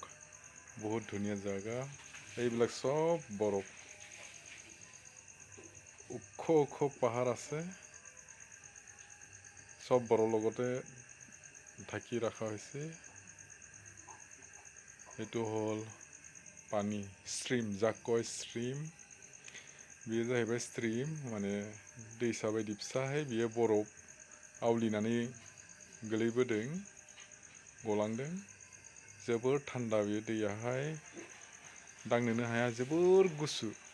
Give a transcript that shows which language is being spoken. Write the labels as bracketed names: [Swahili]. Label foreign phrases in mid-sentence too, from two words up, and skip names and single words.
[Assamese] বহুত ধুনীয়া জেগা। এইবিলাক চব বৰফ, ওখ ওখ পাহাৰ আছে। চব বৰফৰ লগতে ঢাকি ৰখা হৈছে। এইটো হ'ল পানী, ষ্ট্ৰীম, যাক কয় ষ্ট্ৰীম। [Bodo] बेयो जाहैबाय स्ट्रीम, माने दैसा बायदि फिसाहाय। बियो बरफ आवलिनानै गोलैबोदों, गलांदों। जोबोर थान्दा बे दैयाहाय, दांनोनो हाया, जोबोर गुसु।